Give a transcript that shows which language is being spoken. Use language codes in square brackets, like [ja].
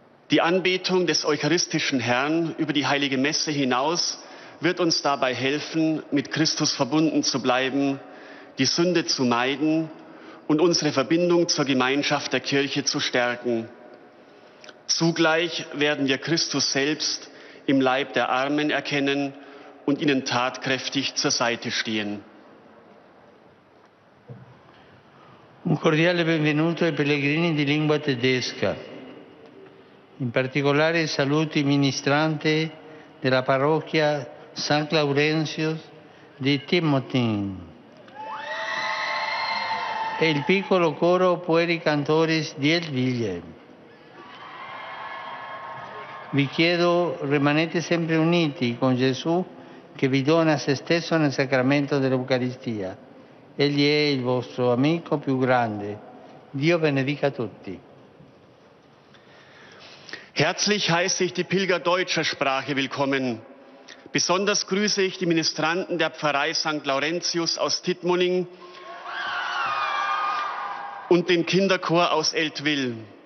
[de] Die Anbetung des eucharistischen Herrn über die heilige Messe hinaus wird uns dabei helfen, mit Christus verbunden zu bleiben, die Sünde zu meiden und unsere Verbindung zur Gemeinschaft der Kirche zu stärken. Zugleich werden wir Christus selbst im Leib der Armen erkennen und ihnen tatkräftig zur Seite stehen. [it] Un cordiale benvenuto ai pellegrini di lingua tedesca. In particolare saluto i ministranti della parrocchia St. Laurentius di Timotin e il piccolo coro Pueri Cantores di Elviglie. Vi chiedo, rimanete sempre uniti con Gesù che vi dona se stesso nel sacramento dell'Eucaristia. Egli è il vostro amico più grande. Dio benedica tutti. [de] Herzlich heiße ich die Pilger deutscher Sprache willkommen. Besonders grüße ich die Ministranten der Pfarrei St. Laurentius aus Tittmoning und den Kinderchor aus Eltville.